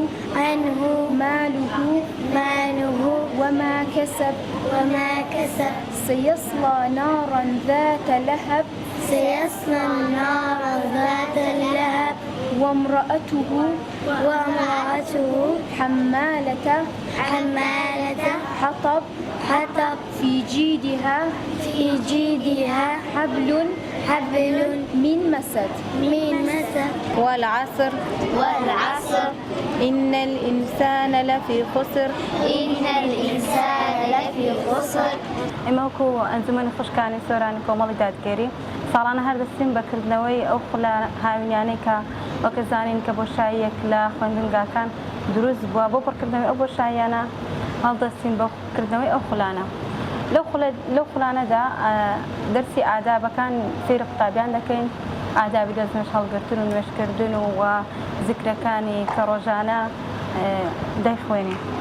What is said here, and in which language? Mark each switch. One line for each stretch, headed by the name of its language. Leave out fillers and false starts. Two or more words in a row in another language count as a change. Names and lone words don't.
Arabic: ماله وما كسب سيصلى نارا ذات لهب وامرأته حمالة حطب في جيدها حبل من مسد والعصر إن الإنسان لفي خسر
Central Kurdish: ئێمەوەکو ئەنجومەنی خوشکانی سۆرانی کۆمەڵی دادگەری ساڵانە هەردەستین بەکردنەوەی ئەو خولە هاوینانەی کە وەکە زانین کە بۆشاییەک لە خوێندنگاکان دروست بووە بۆ پڕکردنەوەی ئەو بۆشاییانە هەڵدەستین بۆ کردنەوەی ئەو خولانە لەو خولانەدا دەرسی ئادابەکان فێری قوتابیان دەکەین ئادابی دەستنوێژ هەڵگرتن و نوێژکردن و زیکرەکانی کە ڕۆژانە دەیخوێنین.